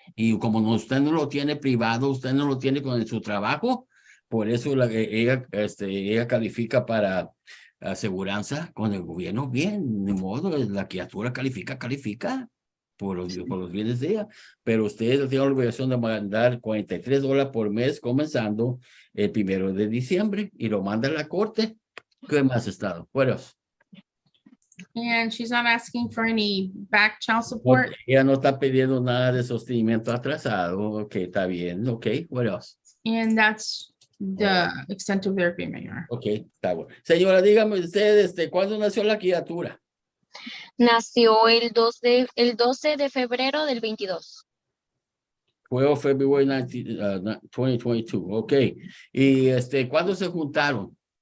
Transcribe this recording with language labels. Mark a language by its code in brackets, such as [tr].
[es] Y como usted no lo tiene privado, usted no lo tiene con su trabajo, por eso ella califica para aseguranza con el gobierno. Bien, de modo, la criatura califica por los bienes de ella, pero ustedes tienen la obligación de mandar $43 por mes comenzando el 1 de diciembre y lo manda a la corte. ¿Qué más, Estado? Bueno. [en] And she's not asking for any back child support. [es] Ella no está pidiendo nada de sostenimiento atrasado. Ok, está bien. Ok, [en] what else? And that's the extent of their agreement, Your Honor. [es] Ok, está bueno. Señora, dígame usted, ¿cuándo nació la criatura? Nació el 12 de febrero del 22. Fue February 2022. Ok. ¿Y cuándo se juntaron?